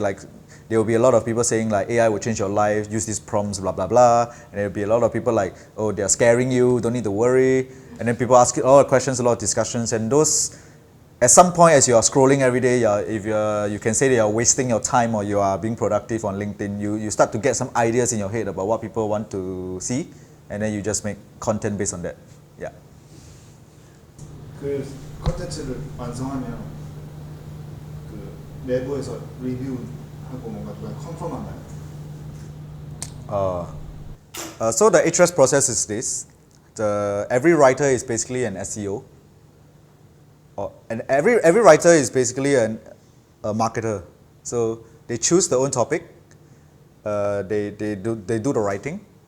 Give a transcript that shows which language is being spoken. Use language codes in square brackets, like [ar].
[en] Like, there will be a lot of people saying like AI will change your life, use these prompts, blah blah blah, and there will be a lot of people like, oh, they're scaring you, don't need to worry, and then people ask a lot of questions, a lot of discussions, and those, at some point as you are scrolling every day, you can say that you're wasting your time or you are being productive on LinkedIn, you start to get some ideas in your head about what people want to see, and then you just make content based on that. Yeah. [ko] 그 콘텐츠를 완성하면 그 내부에서 리뷰하고 뭔가 누가 컨펌하나요? [en] So the Ahrefs process is this. Every writer is basically an SEO. And every writer is basically a marketer. So they choose their own topic. They do the writing.